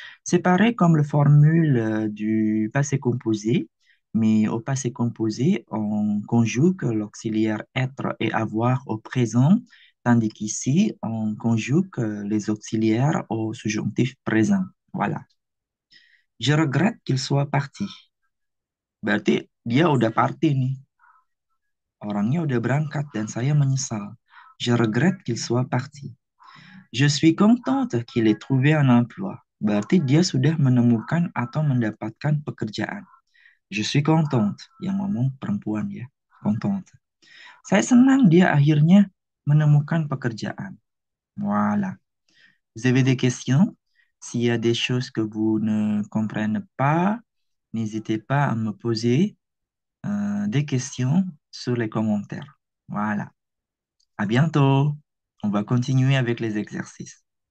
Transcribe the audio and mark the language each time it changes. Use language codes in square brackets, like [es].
[fr] C'est pareil comme la formule du passé composé, mais au passé composé, on conjugue l'auxiliaire être et avoir au présent, tandis qu'ici, on conjugue les auxiliaires au subjonctif présent. Voilà. Je regrette qu'il soit parti. [id] Berarti dia udah party nih. Orangnya udah berangkat dan saya menyesal. [fr] Je regrette qu'il soit parti. Je suis contente qu'il ait trouvé un emploi. [id] Berarti dia sudah menemukan atau mendapatkan pekerjaan. [fr] Je suis contente. [id] Yang ngomong perempuan ya. Contente. Saya senang dia akhirnya menemukan pekerjaan. [fr] Voilà. Vous avez des questions? S'il y a des choses que vous ne comprenez pas, n'hésitez pas à me poser des questions sur les commentaires. Voilà. À bientôt. On va continuer avec les exercices.